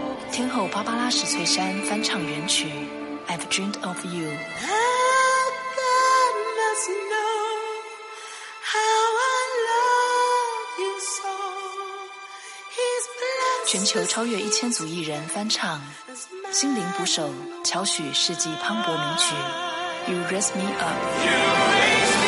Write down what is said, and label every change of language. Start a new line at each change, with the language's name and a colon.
Chinese: 天后芭芭拉史翠珊翻唱原曲 I've Dreamed of You。
English: How God must know How I love you so. He's been
Chinese: 全球超越1000组艺人翻唱《心灵捕手》，乔许世纪磅礴名曲《You Raise Me Up》。